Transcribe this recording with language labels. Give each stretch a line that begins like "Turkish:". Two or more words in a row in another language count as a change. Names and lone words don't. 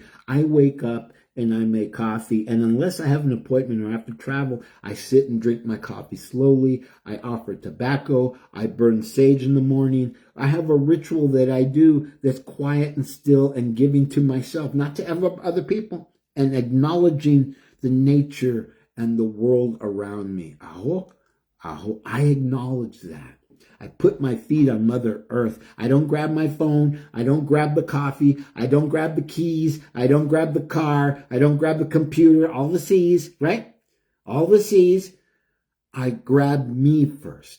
English: I wake up and I make coffee, and unless I have an appointment or I have to travel, I sit and drink my coffee slowly. I offer tobacco. I burn sage in the morning. I have a ritual that I do that's quiet and still and giving to myself, not to other people, and acknowledging the nature and the world around me. Aho, aho. I acknowledge that. I put my feet on Mother Earth. I don't grab my phone. I don't grab the coffee. I don't grab the keys. I don't grab the car. I don't grab the computer. All the C's, right? All the C's. I grab me first.